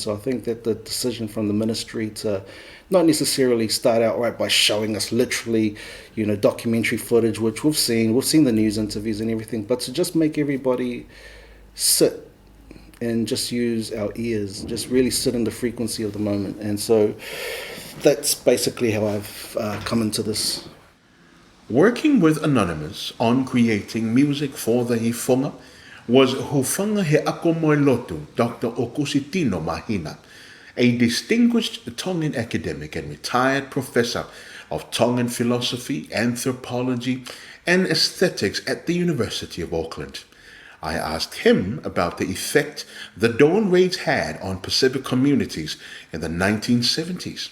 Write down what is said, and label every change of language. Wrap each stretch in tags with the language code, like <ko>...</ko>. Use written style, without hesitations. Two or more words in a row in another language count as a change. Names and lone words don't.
<en>So I think that the decision from the ministry to not necessarily start out right by showing us literally, documentary footage, which we've seen the news interviews and everything, but to just make everybody sit and just use our ears, just really sit in the frequency of the moment. And so that's basically how I've come into this. Working with Anonymouz on creating music for the Ifoga was Hufanga he ako moe lotu, Dr. Okusitino Mahina, a distinguished Tongan academic and retired professor of Tongan philosophy, anthropology, and Aesthetics at the University of Auckland. I asked him about the effect the Dawn raids had on Pacific communities in the 1970s.</en>